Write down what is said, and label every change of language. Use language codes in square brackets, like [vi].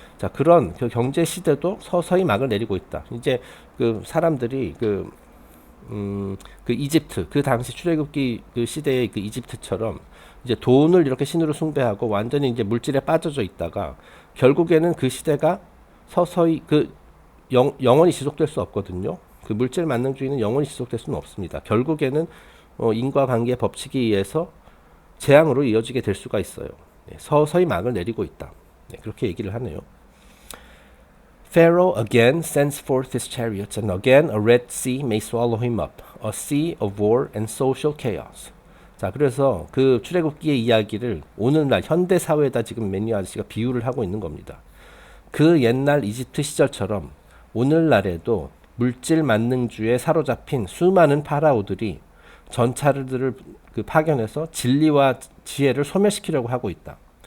[ko] 자, 그런 그 경제 시대도 서서히 막을 내리고 있다. 이제 그 사람들이 그 이집트, 그 당시 출애굽기 그 시대의 그 이집트처럼 이제 돈을 이렇게 신으로 숭배하고 완전히 이제 물질에 빠져져 있다가 결국에는 그 시대가 서서히 영원히 지속될 수 없거든요. 그 물질 만능주의는 영원히 지속될 수는 없습니다. 결국에는 인과관계 법칙에 의해서 재앙으로 이어지게 될 수가 있어요. 네, 서서히 막을 내리고 있다. 네, 그렇게 얘기를 하네요. [en] Pharaoh again sends forth his chariots, and again a red sea may swallow him up, a sea of war and social chaos. [ko] 자, 그래서 그 출애굽기의 이야기를 오늘날 현대 사회에다 지금 매니아 아저씨가 비유를 하고 있는 겁니다. 그 옛날 이집트 시절처럼 오늘날에도 물질 만능주의에 사로잡힌 수많은 파라오들이 전차들을 파견해서 진리와 지혜를 소멸시키려고 하고 있다.